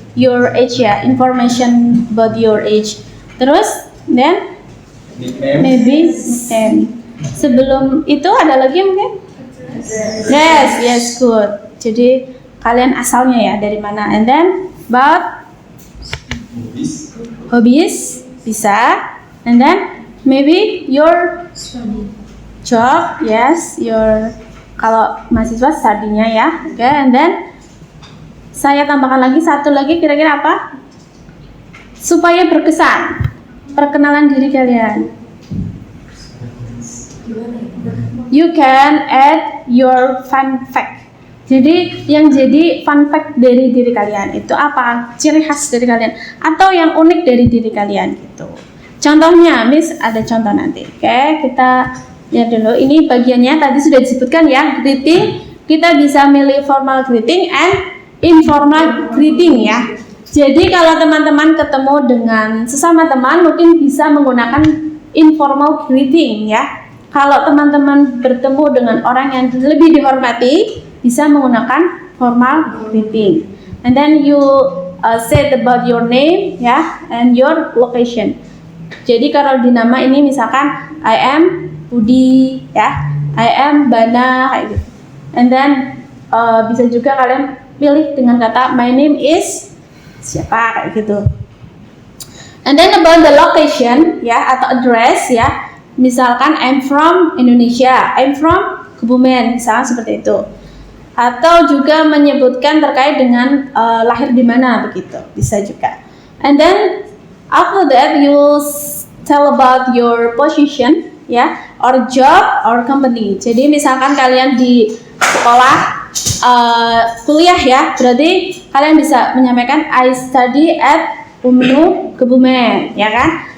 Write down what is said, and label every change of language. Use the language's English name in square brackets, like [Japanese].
[English] Your age ya, information about your age. Terus then maybe name. [Indonesian] Sebelum itu ada lagi mungkin? [English] Yes, good. [Indonesian] Jadi kalian asalnya ya dari mana? [English] And then about hobbies bisa. And then maybe your job, yes, your [Indonesian] kalau mahasiswa studinya ya. Oke, [English] and then [Indonesian] saya tambahkan lagi satu lagi kira-kira apa? Supaya berkesan. Perkenalan diri kalian. [English] You can add your fun fact. [Indonesian] Jadi yang jadi fun fact dari diri kalian itu apa? Ciri khas dari kalian atau yang unik dari diri kalian gitu. Contohnya, Miss ada contoh nanti. Oke, kita lihat dulu. Ini bagiannya tadi sudah disebutkan ya, greeting. Kita bisa milih formal greeting and informal greeting ya. Jadi kalau teman-teman ketemu dengan sesama teman mungkin bisa menggunakan informal greeting ya. Kalau teman-teman bertemu dengan orang yang lebih dihormati bisa menggunakan formal greeting. [English] And then you said about your name ya and your location. [Indonesian] Jadi kalau di nama ini misalkan [English] I am Budi [Indonesian] ya, [English] I am Bana [Indonesian] kayak gitu. [English] And then [Indonesian] bisa juga kalian pilih dengan kata [English] my name is [Indonesian] siapa kayak gitu. [English] And then about the location ya atau address ya, [Indonesian] misalkan [English] I'm from Indonesia, I'm from Kebumen, [Indonesian] misalnya seperti itu. Atau juga menyebutkan terkait dengan lahir di mana begitu, bisa juga. [English] And then after that you tell about your position ya, or job or company. [Indonesian] Jadi misalkan kalian di sekolah kuliah ya, berarti kalian bisa menyampaikan [English] I study at UMNU Kebumen [Indonesian] ya kan.